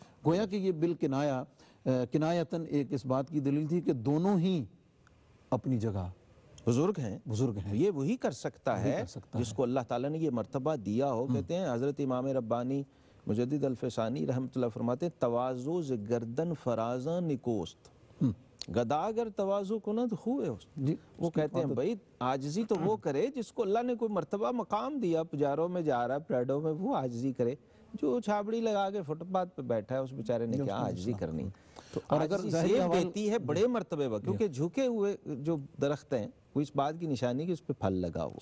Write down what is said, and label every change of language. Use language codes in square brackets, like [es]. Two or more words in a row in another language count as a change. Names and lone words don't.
[ur] گویا کہ یہ کنایتاً ایک اس بات کی دلیل تھی کہ دونوں ہی اپنی جگہ بزرگ ہیں، بزرگ ہیں۔ یہ وہی کر سکتا ہے سکتا جس کو اللہ تعالیٰ نے یہ مرتبہ دیا ہو۔ کہتے ہیں حضرت امام ربانی مجدد الفسانی رحمۃ اللہ فرماتے ہیں [fa] تواضع ز گردن فرازاں نکوست، گدا اگر تواضع کند خوے ہوست۔ [ur] جی وہ کہتے ہیں بھائی عاجزی تو وہ کرے جس کو اللہ نے کوئی مرتبہ مقام دیا، پجاروں میں جا رہا ہے، پریڈوں میں، وہ عاجزی کرے۔ جو چھابڑی لگا کے فٹ پاتھ پہ بیٹھا ہے اس بیچارے نے کیا عاجزی کرنی؟ تو اور اگر عاجزی ظاہری زیب دیتی ہے بڑے مرتبے پر، کیونکہ جھکے ہوئے جو درخت ہیں وہ اس بات کی نشانی کہ اس پہ پھل لگا ہوا۔